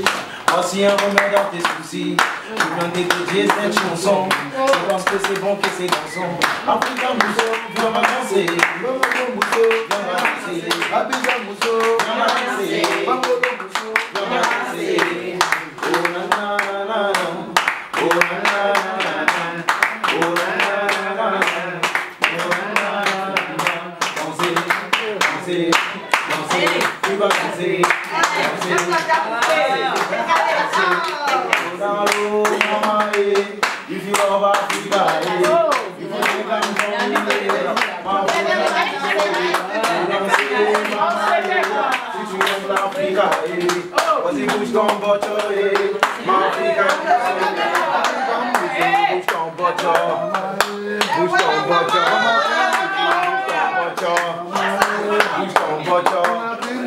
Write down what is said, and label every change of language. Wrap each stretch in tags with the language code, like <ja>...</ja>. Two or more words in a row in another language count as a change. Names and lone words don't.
<fr>Voici un remède à tes soucis. Je viens d'étudier cette chanson. Je pense que c'est bon que c'est dansant. Africa Mousso, viens va danser. Mousso, viens va danser. Abidjan Mousso, viens va danser. Bangolo Mousso, viens va danser. Oh na na na na. Oh na na na na. Oh na na na na. Oh na na na na. Danser, danser, danser. Tu vas danser.</fr> <en>If you love Africa, if you come from Nigeria, if you love Africa, was it Bush Gone Butcher, Africa, Bush Gone Butcher, Bush Gone Butcher, Bush Gone Butcher,</en>